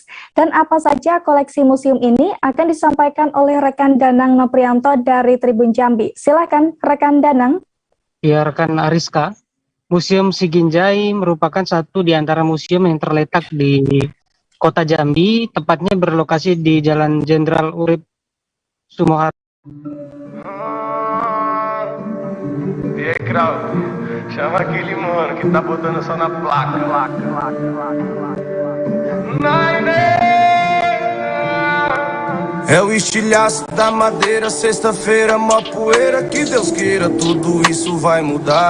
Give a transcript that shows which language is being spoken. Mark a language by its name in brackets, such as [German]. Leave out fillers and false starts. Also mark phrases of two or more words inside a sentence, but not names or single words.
[Indonesian] Dan apa saja koleksi museum ini akan disampaikan oleh rekan Danang Noprianto dari Tribun Jambi. Silakan rekan Danang. Ya, rekan Ariska. Museum Siginjai merupakan satu di antara museum yang terletak di Kota Jambi, tepatnya berlokasi di Jalan Jenderal Urip Sumoharjo. [Portuguese] Chama aquele mano que tá botando só na placa. É o estilhaço da madeira, sexta-feira, mó poeira, que Deus queira, tudo isso vai mudar.